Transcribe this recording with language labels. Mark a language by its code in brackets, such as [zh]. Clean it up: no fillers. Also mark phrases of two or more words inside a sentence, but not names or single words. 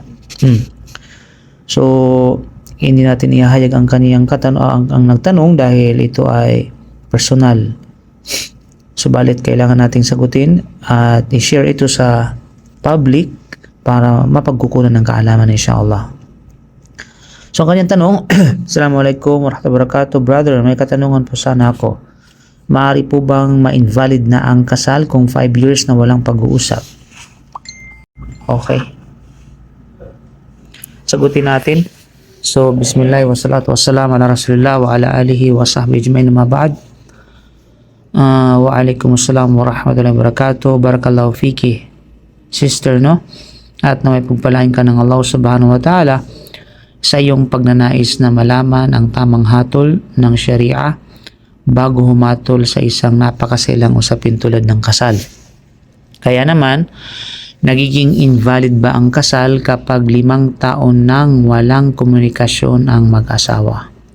[tl] So, hindi natin ihahayag ang kaniyang ang nagtanong dahil ito ay personal. Subalit kailangan nating sagutin at i-share ito sa public para mapagkukunan ng kaalaman, [ar] إن شاء الله. [tl] So ang kanyang tanong, [ar] السلام عليكم ورحمة الله وبركاته. [tl] Brother, may katanungan po sana ako. Maaari po bang ma-invalid na ang kasal kung 5 years na walang pag-uusap? Okay. Sagutin natin. So, [ar] بسم الله والصلاة والسلام على رسول الله وعلى آله وصحبه أجمعين، أما بعد. وعليكم السلام ورحمة الله وبركاته. بارك الله فيكِ, [en] sister, no? [tl] At na may pagpalain ka ng Allah [ar] سبحانه وتعالى [tl] sa iyong pagnanais na malaman ang tamang hatol ng Sharia bago humatol sa isang napakasilang usapin tulad ng kasal. Kaya naman, nagiging invalid ba ang kasal kapag 5 taon nang walang komunikasyon ang mag-asawa?